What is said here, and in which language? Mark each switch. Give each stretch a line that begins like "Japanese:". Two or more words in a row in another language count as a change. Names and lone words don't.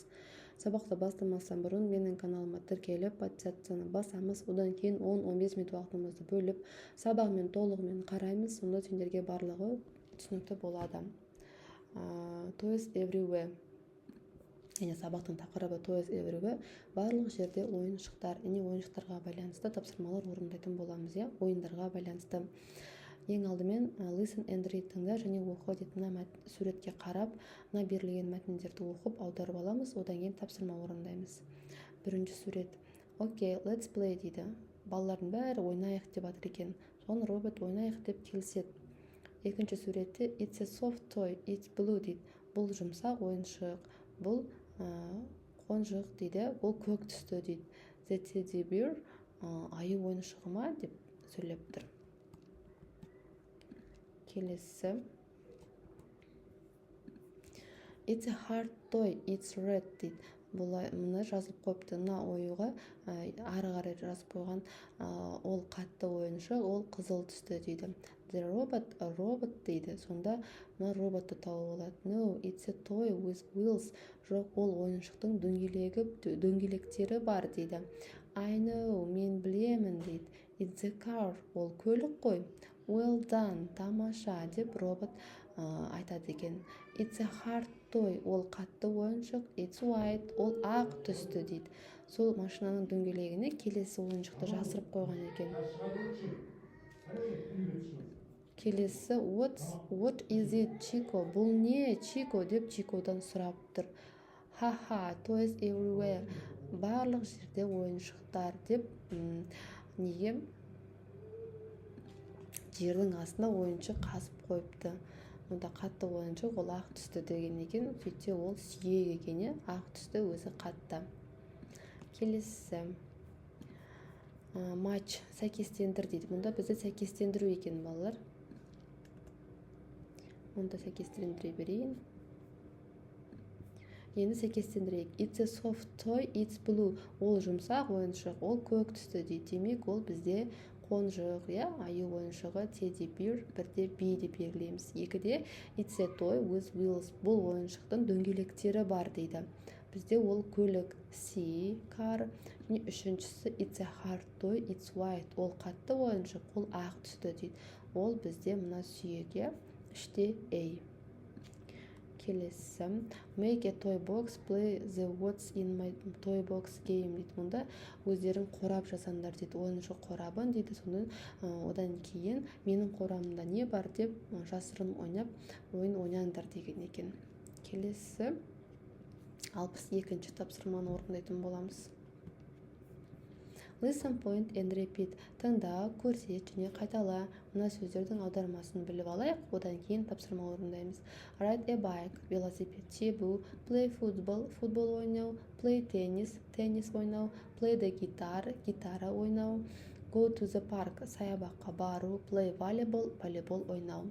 Kazakh: Сабақты бастамастан бұрын менің каналыма тіркеліп, подсадканы басамыз, одан кейін 10-15 минут уақытымызды бөліп, сабағымен толығымен қараймыз, сонда сендерге барлығы түсінікті болады. Toys everywhere. Және сабақтың тақырыбы Toys everywhere. Барлық жерде ойыншықтар, ойыншықтарға байланысты тапсырмалар орындайтын боламыз, ойындарға байланысты. Ең алдымен
English: listen and read
Kazakh: тыңда және оқы дейтін суретке қарап, берілген мәтіндерді оқып аударып аламыз, одан кейін тапсырма орындаймыз. Бірінші сурет.
English: Okay, let's play дейді.
Kazakh: Балалардың бәрі ойнайық деп жатыр екен. Соны робот ойнайық деп келіседі. Екінші суретте
English: it's a soft toy, it's blue дейді.
Kazakh: Бұл жұмсақ ойыншық, бұл қонжық дейді, бұл көк түсті дейді.
English: The teddy bear
Kazakh: аю ойыншығы ма деп сөйлеп тұр. Келесі.
English: It's a hard toy, it's red дейді.
Kazakh: Мұны жазып қойыпты. Мына оюға ары қарай жазып қойған ол қатты ойыншық, ол қызыл түсті дейді.
English: The robot дейді.
Kazakh: Сонда мына роботты тауып алады.
English: No, it's a toy with wheels.
Kazakh: Жоқ, ол ойыншықтың дөңгелектері бар дейді.
English: I know,
Kazakh: мен білемін дейді.
English: It's a car.
Kazakh: Ол көлік қой.
English: Well done,
Kazakh: тамаша деп робот айтады екен.
English: It's a hard toy.
Kazakh: Ол қатты ойыншық.
English: It's white.
Kazakh: Ол ақ түсті дейді. Сол машинаның дөңгелегіне келесі ойыншықты жасырып қойған екен. Келесі,
English: what is it, Chico?
Kazakh: Бұл не, Chico деп Чикодан сұрап тұр. Ха-ха,
English: toys everywhere.
Kazakh: Барлық жерде ойыншықтар деп неге жердің астына ойыншық қазып қойыпты. Мұнда қатты ойыншық, ол ақ түсті деген екен. Сөйтсе ол сүйек екен, ақ түсті өзі қатты. Келесі. Матч, сәйкестендір дейді. Мұнда бізді сәйкестендіру екен балалар. Мұнда сәйкестендіре берейін. Енді сәйкестендірейік.
English: It's a soft toy, it's blue.
Kazakh: Ол жұмсақ ойыншық, ол көк түсті дейді. Демек, ол бізде қонжық, аю ойыншығы,
English: teddy bear,
Kazakh: бірде B деп белгілейміз.
English: Екіде it's a toy with wheels.
Kazakh: Бұл ойыншықтың дөңгелектері бар дейді. Бізде ол көлік,
English: C, car.
Kazakh: Және үшіншісі
English: it's a hard toy, it's white.
Kazakh: Ол қатты ойыншық, ол ақ түсті дейді. Ол бізде мына сүйек, іште A. Келесі.
English: Make a toy box, play the what's in my toy box game дейді.
Kazakh: Мұнда өздерің қорап жасаңдар дейді. Ойыншық қорабын дейді. Содан одан кейін менің қорабымда не бар деп жасырын ойнап, ойын ойнаңдар деген екен. Келесі. 62-ші тапсырманы орындайтын боламыз.
English: Listen, point and repeat.
Kazakh: Тыңда, көрсет және қайтала. Мына сөздердің аудармасын біліп алайық, одан кейін тапсырма орындаймыз.
English: Ride a bike,
Kazakh: велосипед тебу,
English: play football,
Kazakh: футбол ойнау,
English: play tennis,
Kazakh: теннис ойнау,
English: play the guitar,
Kazakh: гитара ойнау,
English: go to the park,
Kazakh: саябаққа бару,
English: play volleyball,
Kazakh: волейбол ойнау.